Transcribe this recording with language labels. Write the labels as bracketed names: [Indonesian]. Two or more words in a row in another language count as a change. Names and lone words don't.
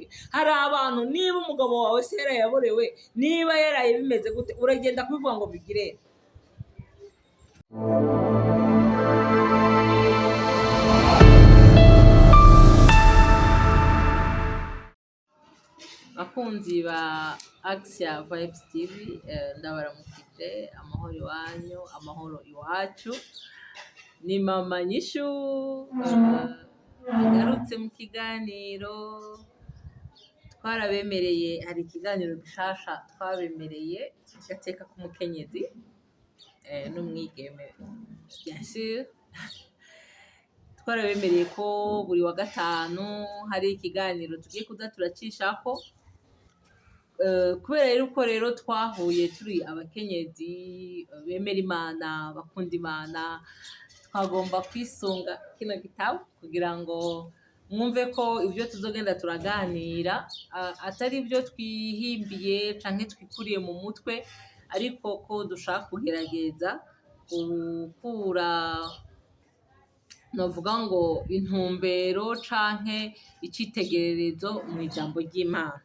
[Rundi] Hari abantu niba umugabo wawe se yarayaborewe, niba yaraye bimeze gute, uragenda kubivuga ngo bigire. Abakunzi ba Axia Vibes TV, ndabaramukije, amahoro iwanyu, amahoro iwacu. Ni mama Nyishu agarutse mu kiganiro twarabemereye. Hari ikiganiro gishasha twabemereye, gateka k'umukenyezi n'umwigeme, [French] bien sûr. [Rundi] Twarabemereye ko buri wa gatanu hari ikiganiro tugiye kuza turacishako, kubera yuko rero twahuye turi abakenyezi bemera Imana, bakunda Imana, twagomba kwisunga kino gitabo kugira ngo mwumve ko ibyo tuzogenda turaganira atari ibyo twihimbiye canke twikuriye mu mutwe, ariko ko dushaka kugerageza gukura, novuga ngo intumbero canke icitegererezo mu ijambo ry'Imana.